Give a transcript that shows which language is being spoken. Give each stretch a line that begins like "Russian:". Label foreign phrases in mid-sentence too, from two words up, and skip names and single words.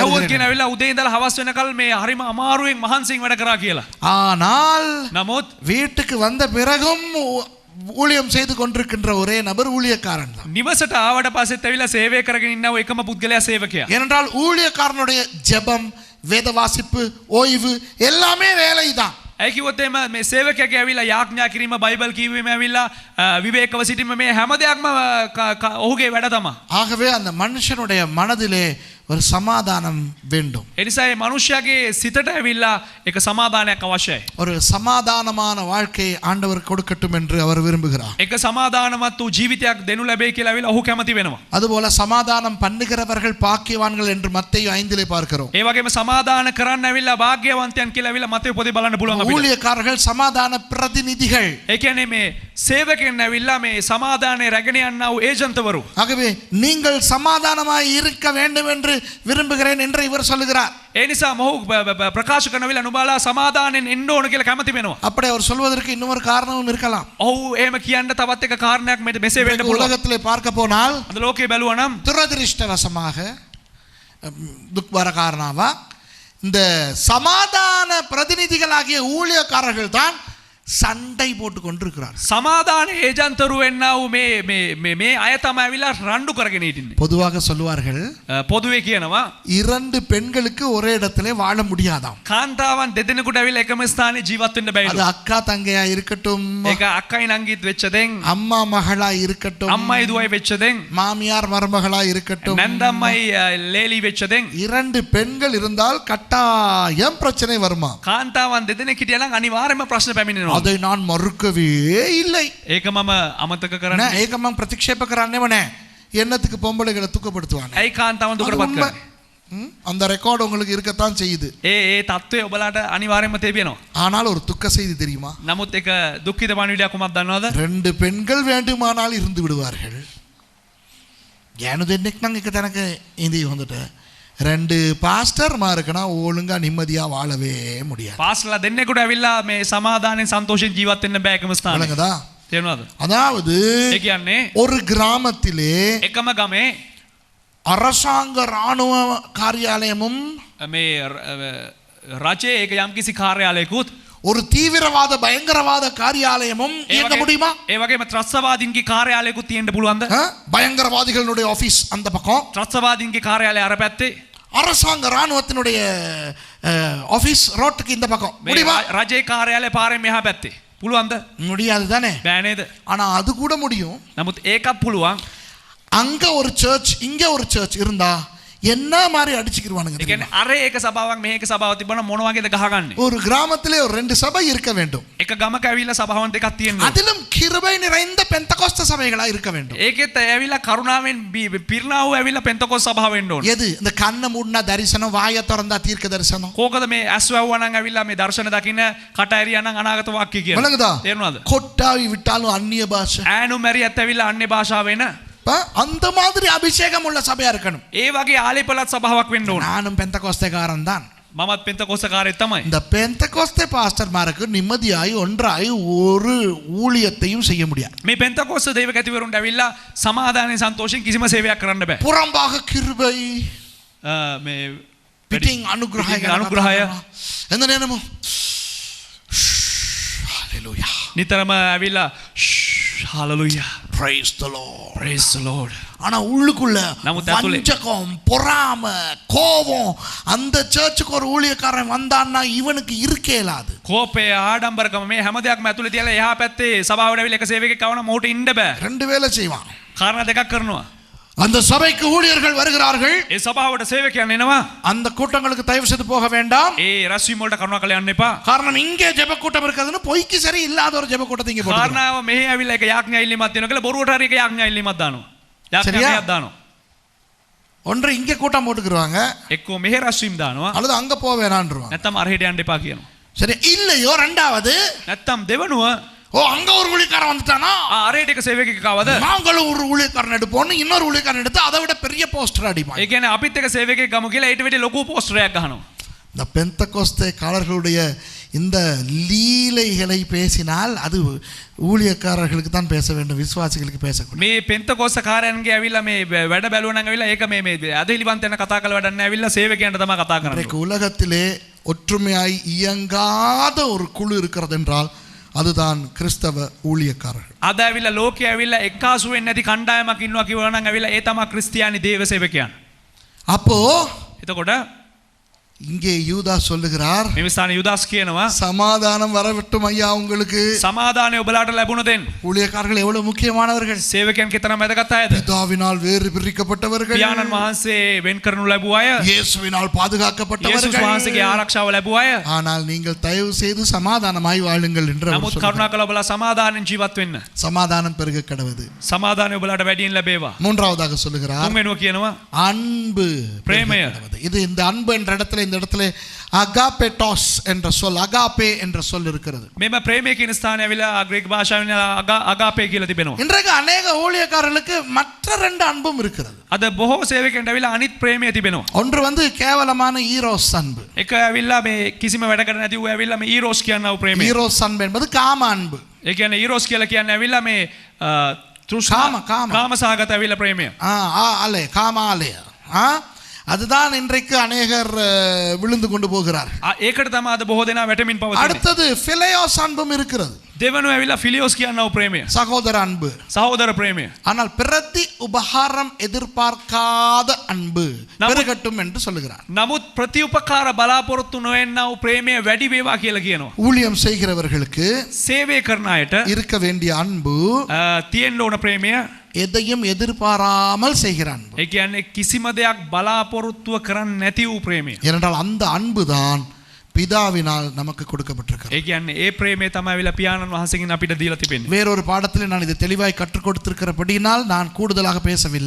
Sinhala: ඇහුවොත්
Tamil: வருகிறேன்.
Sinhala: කියන ඇවිල්ලා උදේ ඉඳලා හවස් වෙනකල් මේ හරිම අමාරුවෙන් මහන්සියෙන් වැඩ කරා කියලා.
Tamil: ஆனால்
Sinhala: නමුත්
Tamil: வீட்டுக்கு வந்த பிறகும் ஊழியம் செய்து கொண்டிருக்கின்ற ஒரே நபர் ஊழியக்காரன் தான்.
Sinhala: නිවසට ආවට පස්සෙත් ඇවිල්ලා සේවය කරගෙන ඉන්නව එකම පුද්ගලයා සේවකයා.
Tamil: ஏனென்றால் ஊழியக்காரனுடைய ஜெபம், வேத வாசிப்பு, ஓய்வு எல்லாமே வேலைதான்.
Sinhala: ඇයි කිව්වොත් එහෙම මේ සේවකයාගේ ඇවිල්ලා යාඥා කිරීම, බයිබල් කියවීම ඇවිල්ලා විවේකව සිටීම මේ හැම දෙයක්ම ඔහුගේ වැඩ තමයි.
Tamil: ஆகவே அந்த மனுஷனுடைய மனதிலே ஒரு சமாதானம் வேண்டும்.
Sinhala: ඒ නිසා මේ මනුෂ්‍යයාගේ සිතට ඇවිල්ලා එක සමාදානයක් අවශ්‍යයි.
Tamil: ஒரு சமாதானமான வாழ்க்கையை ஆண்டவர் கொடுக்கட்டும் என்று அவர் விரும்புகிறார்.
Sinhala: එක සමාදානමත් වූ ජීවිතයක් දෙනු ලැබේ කියලා ඇවිල්ලා ඔහු කැමති වෙනවා.
Tamil: அதுபோல சமாதானம் பண்ணுகிறவர்கள் பாக்கியவான்கள் என்று மத்தேயு 5 பார்க்கிறோம்.
Sinhala: ඒ වගේම සමාදාන කරන්න ඇවිල්ලා වාග්යවන්තයන් කියලා ඇවිල්ලා මතේ පොතේ බලන්න පුළුවන් අපිට.
Tamil: ஊழியக்காரர்கள் சமாதான பிரதிநிதிகள்.
Sinhala: ඒ කියන්නේ මේ සේවකයන් ඇවිල්ලා මේ සමාදානයේ රැගෙන යන්නා වූ ඒජන්තවරු.
Tamil: ஆகவே நீங்கள் சமாதானமாய் இருக்க வேண்டும் என்று விரும்புகிறேன் என்று இவர் சொல்லுகிறார்.
Sinhala: ඒ නිසා මොහු ප්‍රකාශ කරන වෙලාව නුඹලා සමාදානෙන් එන්න ඕන කියලා කැමති වෙනවා.
Tamil: அப்படி அவர் சொல்வதற்கு இன்னொரு காரணமும் இருக்கலாம்.
Sinhala: ඔහු එහෙම කියන්න තවත් එක කාරණයක් මෙසේ වෙන්න පුළුවන්.
Tamil: உலகத்திலே பார்க்க போனால்
Sinhala: අද ලෝකේ බැලුවා නම්
Tamil: துரதிருஷ்டவசமாக
Sinhala: දුක්බර කාරණාව
Tamil: இந்த சமாதான பிரதிநிதிகளாகிய ஊழியக்காரர்கள் தான் சண்டை போட்டு கொண்டிருக்கிறார்.
Sinhala: සමාදාන ඒජන්තරු වෙන්නා වූ මේ අය තමයි ඇවිල්ලා රණ්ඩු කරගෙන හිටින්නේ.
Tamil: பொதுவாக சொல்லுவார்கள்,
Sinhala: පොදුවේ කියනවා
Tamil: இரண்டு பெண்களுக்கு ஒரே இடத்திலே வாழ முடியாதாம்.
Sinhala: කාන්තාවන් දෙදෙනෙකුට ඇවිල්ලා එකම ස්ථානයේ ජීවත් වෙන්න
Tamil: அது
Sinhala: බැහැ.
Tamil: அக்கா தங்கையா இருக்கட்டும்,
Sinhala: ඒක අක්කයි නංගිත් වෙච්ච දෙන්,
Tamil: அம்மா மகளா இருக்கட்டும்,
Sinhala: අම්මයි දුවයි වෙච්ච දෙන්,
Tamil: மாமியார் மருமகளா இருக்கட்டும்,
Sinhala: නැන්දම්මයි ලේලි වෙච්ච දෙන්,
Tamil: இரண்டு பெண்கள் இருந்தால் கட்டாயம் பிரச்சனை வருமா?
Sinhala: කාන්තාවන් දෙදෙනෙක් හිටියා නම් අනිවාර්යයෙන්ම ප්‍රශ්න පැමිණෙනවා.
Tamil: அதை நான் மறுக்கவே இல்லை.
Sinhala: ඒක මම අමතක නෑ, කරන්නේ. ඒක මම ප්‍රතික්ෂේප කරන්නේම නෑ.
Tamil: என்னத்துக்கு பொம்பளைகளை துக்கப்படுத்துவாங்க?
Sinhala: ඇයි කාන්තාවන් දුකටපත් කරන්නේ?
Tamil: அந்த ரெக்கார்டு உங்களுக்கு இருக்கத்தான் செய்யுது.
Sinhala: ඒ தත්ත්වය ඔබලාට අනිවාර්යයෙන්ම තිබෙනවා.
Tamil: ஆனால் ஒரு துக்க செய்தி தெரியுமா?
Sinhala: නමුත් ඒක දුක්ඛිත පණිවිඩයක් කොහොමද දන්නවද?
Tamil: 2 பெண்கள் வேண்டுமானால் இருந்து விடுவார்கள்.
Sinhala: ගෑනු දෙන්නෙක් නම් එක තැනක ඉඳී හොඳට.
Tamil: 2 பாஸ்டர்மாருக்கு ஒழுங்கா நிம்மதியா வாழவே முடியாது.
Sinhala: පාස්ටර්ලා දෙන්නෙකුට ඇවිල්ලා මේ සමාදානයෙන් සන්තෝෂයෙන් ජීවත් වෙන්න බෑ එකම ස්ථානේ.
Tamil: விளங்குதா?
Sinhala: තේරුණාද?
Tamil: அதாவது
Sinhala: ඒ කියන්නේ
Tamil: ஒரு கிராமத்திலே
Sinhala: එකම ගමේ
Tamil: அரசாங்க ராணுவ காரியாலயமும்
Sinhala: මේ රජයේ ඒක යම්කිසි කාර්යාලයකුත්
Tamil: ஒரு தீவிரவாத பயங்கரவாத காரியாலயமும் இயங்க முடியுமா?
Sinhala: ඒ වගේම ත්‍රස්තවාදීන්ගේ කාර්යාලයකුත් තියෙන්න පුළුවන්ද?
Tamil: பயங்கரவாதிகளுடைய ஆபீஸ் அந்த பக்கம்,
Sinhala: ත්‍රස්තවාදීන්ගේ කාර්යාලය අර පැත්තේ,
Tamil: அரசாங்க ராணுவத்தினுடைய ஆபீஸ் ரோட்டுக்கு இந்த பக்கம். முடியுமா?
Sinhala: රජයේ කාර්යාලය පාරෙන් මෙහා පැත්තේ. පුළුවන්ද?
Tamil: முடியாது தானே.
Sinhala: බෑ නේද?
Tamil: ஆனா அது கூட முடியும்.
Sinhala: නමුත් ඒකත් පුළුවන්.
Tamil: அங்க ஒரு சர்ச் இங்க ஒரு சர்ச் இருந்தா என்ன மாதிரி அடிச்சுக்கிடுவானுங்க.
Sinhala: ඒ කියන්නේ අර ඒක සභාවක් මෙහෙක සභාවක් තිබුණා මොන වගේද ගහගන්නේ?
Tamil: ஒரு கிராமத்திலே ஒரு 2 சபை இருக்க வேண்டும்.
Sinhala: එක ගමක ඇවිල්ලා සභාවන් දෙකක් තියෙනවා.
Tamil: அதிலும் கிருபை நிறைந்த பெந்தகோஸ்த சபைகளா இருக்க வேண்டும்.
Sinhala: ඒකෙත් ඇවිල්ලා කරුණාවෙන් පිරිනා වූ ඇවිල්ලා පෙන්තකොස් සභාව වෙන්න ඕනේ.
Tamil: எது? இந்த கண்ண மூடினா தரிசனம், வாயை திறந்தா தீர்க்க தரிசனம்.
Sinhala: කෝකද මේ ඇස් වැව්වා නම් ඇවිල්ලා මේ දර්ශන දකින්න, කට ඇරියා නම් අනාගත වාක්‍ය කියන.
Tamil: விளங்குதா?
Sinhala: තේරුණාද?
Tamil: கொட்டாவி விட்டாலும் அந்நிய பாஷை.
Sinhala: ඈනු මැරියත් ඇවිල්ලා අන්නේ භාෂාව වෙන.
Tamil: அந்த மாதிரி அபிஷேகம் உள்ள சபையா இருக்கணும்.
Sinhala: ඒ වගේ ආලේපලත් සභාවක් වෙන්න ඕනේ.
Tamil: நானும் பெந்தகோஸ்தேக்காரன் தான்.
Sinhala: මමත් පෙන්තකොස්තකාරයෙක් තමයි.
Tamil: இந்த பெந்தகோஸ்தே பாஸ்டர்மாருக்கு நிம்மதியாய் ஒன்றாய் ஒரு ஊழியத்தையும் செய்ய முடியாது.
Sinhala: මේ පෙන්තකොස්ත දේව කැතිවරුන්ට ඇවිල්ලා සමාදානයෙන් සන්තෝෂයෙන් කිසිම සේවයක් කරන්න බෑ.
Tamil: புறம்பாக கிருபை,
Sinhala: මේ
Tamil: பிட்டிங் அனுகிரகம்,
Sinhala: අනුග්‍රහය
Tamil: எந்த நேரமும் ஹalleluya,
Sinhala: නිතරම ඇවිල්ලා hallelujah,
English: praise the Lord, praise the Lord.
Tamil: ஆனா உள்ளுக்குள்ள
Sinhala: නමුත් ඇතුළේ
Tamil: வஞ்சகம், பொறாமை, கோபம், அந்த சர்ச்சுக்கு ஒரு ஊழியக்காரன் வந்தான்னா இவனுக்கு இருக்கே இல்லாது.
Sinhala: කෝපය, ආඩම්බරකම මේ හැම දෙයක්ම ඇතුලේ තියලා එහා පැත්තේ සභාවට ඇවිල්ලා එක සේවකෙක් කවන මොහොත ඉන්න බෑ.
Tamil: 2 வேலை செய்வான்.
Sinhala: කාරණා දෙකක් කරනවා.
Tamil: அந்த சபைக்கு ஊழியர்கள் வருகிறார்கள்.
Sinhala: ඒ සභාවට සේවකයන් එනවා.
Tamil: அந்த கூட்டங்களுக்கு தயவு செய்து போக வேண்டாம்.
Sinhala: ඒ රැස්වීම වලට කරුණාකර යන්න එපා.
Tamil: காரணம் இங்கே ஜெப கூட்டம் இருக்குதுன்னு பொய்க்கு சரி இல்லாத ஒரு ஜெப கூட்டத்தை இங்கே போடுறாங்க.
Sinhala: කාරණාව මෙහි ඇවිල්ලා එක යාඥා ඉල්ලීමක් දෙනවා කියලා බොරුවට හරි එක යාඥා ඉල්ලීමක් දානවා. යාඥාවක් දානවා.
Tamil: ஒன்று இங்கே கூட்டம் போட்டுக்குருவாங்க,
Sinhala: එක්කෝ මෙහෙ රැස්වීම දානවා.
Tamil: அல்லது அங்க போக வேணான்றுவாங்க.
Sinhala: නැත්තම් අරහෙට යන්න එපා කියනවා.
Tamil: சரி, இல்லையோ ரெண்டாவது,
Sinhala: නැත්තම් දෙවනුව
Tamil: ஓ அங்க ஒரு ஊழியக்காரன் வந்துட்டானா
Sinhala: අරහෙට එක සේවකෙක් ආවද
Tamil: நாங்களும் ஒரு ஊழியக்காரன் எடுப்போம்னு இன்னொரு ஊழியக்காரன் எடுத்து அதை விட பெரிய போஸ்டர் அடிப்பாங்க.
Sinhala: ඒ කියන්නේ අපිත් එක සේවකෙක් ගමු කියලා ඊට වැඩි ලොකු පෝස්ටරයක් ගහනවා.
Tamil: இந்த பெந்தகோஸ்தே காலர்களுடைய இந்த லீலைகளை பேசினால் அது ஊழியக்காரர்களுக்கு தான் பேச வேண்டும், விசுவாசிகளுக்கு பேசக்கூடாது.
Sinhala: මේ පෙන්තකොස්ත කාරයන්ගේ ඇවිල්ලා මේ වැඩ බැලුවා නම් ඇවිල්ලා ඒක මේ අදහිලිවන්ත වෙන කතා කරලා වැඩක් නැහැ. ඇවිල්ලා සේවකයන්ට තමයි කතා කරන්නේ.
Tamil: இன்றைக்கு உலகத்திலே ஒற்றுமையாய் இயங்காத ஒரு குழு இருக்கிறது என்றால் அதுதான் கிறிஸ்தவ ஊழியக்காரர்கள்.
Sinhala: අද ඇවිල්ලා ලෝකයේ ඇවිල්ලා එක්කාසු වෙන්නේ නැති කණ්ඩායමක් ඉන්නවා කියනවා නම් ඇවිල්ලා ඒ තමයි ක්‍රිස්තියානි දේව සේවකයන්.
Tamil: அப்போ
Sinhala: එතකොට
Tamil: இங்கே யூதா சொல்லுகிறார்,
Sinhala: මේ විස්ථාන යුදාස් කියනවා
Tamil: சமாதானம் வரவிட்டும் ஐயா உங்களுக்கு.
Sinhala: සමාදානය ඔබලාට ලැබුණ දෙන්න.
Tamil: ஊழியக்காரர்கள் எவ்வளவு முக்கியமானவர்கள்.
Sinhala: සේවකයන් කෙතරම් වැදගත් අයද?
Tamil: பிதாவினால் வேறு பிரிக்கப்பட்டவர்கள்,
Sinhala: පියාණන් වහන්සේ වෙන් කරනු ලැබුව අය,
Tamil: இயேசுவினால்
Sinhala: යේසුස්
Tamil: பாதுகாக்கப்பட்டவர்கள்.
Sinhala: වහන්සේගේ ආරක්ෂාව ලැබුව අය.
Tamil: ஆனால் நீங்கள் தயவு செய்து சமாதானமாய் வாழுங்கள் என்று அவர்
Sinhala: නමුත්
Tamil: சொல்கிறார்.
Sinhala: කරුණාකරලා ඔබලා සමාදානෙන් ජීවත් වෙන්න.
Tamil: சமாதானம் பெருக கடவுது.
Sinhala: සමාදානය ඔබලාට වැඩියෙන් ලැබේවා.
Tamil: மூன்றாவதாக சொல்லுகிறார்,
Sinhala: තුන්වෙනුව කියනවා
Tamil: அன்பு
Sinhala: பிரேமය.
Tamil: பெருக கடவுது. இது இந்த அன்பு என்ற இடத்துல இந்த இடத்துல அகாபெட்டோஸ் என்ற சொல், அகாபே என்ற சொல் இருக்கிறது.
Sinhala: මෙම ප්‍රේමය කියන ස්ථානය ඇවිල්ලා ග්‍රීක භාෂාවෙන් අගාපේ කියලා තිබෙනවා.
Tamil: இன்றைக்கு அநேக ஊழியக்காரர்களுக்கு மற்ற 2 அன்பும் இருக்கிறது.
Sinhala: අද බොහෝ සේවකයන්ට ඇවිල්ලා අනිත් ප්‍රේමය තිබෙනවා.
Tamil: ஒன்று வந்து கேவலமான ஈரோஸ் அன்பு.
Sinhala: එක ඇවිල්ලා මේ කිසිම වැඩකට නැති වූ ඇවිල්ලා මේ ඊරෝස් කියනවා ප්‍රේමය.
Tamil: ஈரோஸ் அன்பு என்பது காம அன்பு.
Sinhala: ඒ කියන්නේ ඊරෝස් කියලා කියන්නේ ඇවිල්ලා මේ තෘෂ්ණා කාමසහගත ඇවිල්ලා ප්‍රේමය.
Tamil: ஆலே காமாலே. அதுதான் இன்றைக்கு அநேகர் விழுந்து கொண்டு போகிறார்.
Sinhala: ඒකට තමයි අද බොහෝ දෙනා වැටෙමින් පවතින්නේ.
Tamil: அடுத்தது பிலேயோஸ் அன்பும் இருக்கிறது.
Sinhala: දෙවනුව ඇවිල්ලා ෆිලියෝස් කියනවා ප්‍රේමය.
Tamil: சகோதர அன்பு.
Sinhala: සහෝදර ප්‍රේමය.
Tamil: ஆனால் பிரதி உபகாரம் எதிர்பார்க்காத அன்பு பெருகட்டும் என்று சொல்லுகிறார்.
Sinhala: නමුත් ප්‍රතිඋපකාර බලාපොරොත්තු නොවෙන්නා වූ ප්‍රේමය වැඩි වේවා කියලා කියනවා.
Tamil: ஊழியம் செய்கிறவர்களுக்கு
Sinhala: සේවය කරන අයට
Tamil: இருக்க வேண்டிய அன்பு
Sinhala: තියෙන්න ඕන ප්‍රේමය
Tamil: எதையும் எதிர்பாராமல் செய்கிற அன்பு.
Sinhala: ඒ කියන්නේ කිසිම දෙයක් බලාපොරොත්තුව කරන්නේ නැති වූ ප්‍රේමය.
Tamil: ஏனென்றால் அந்த அன்பு தான் பிதாவினால் நமக்கு கொடுக்கப்பட்டிருக்கிறது.
Sinhala: ඒ කියන්නේ ඒ ප්‍රේමය තමයි ඇවිල්ලා පියාණන් වහන්සේගෙන් අපිට දීලා තිබෙන්නේ.
Tamil: வேறொரு பாடத்தில் நான் இதை தெளிவாய் கற்றுக் கொடுத்திருக்கிறபடியினால் நான் கூடுதலாக பேசவில்லை.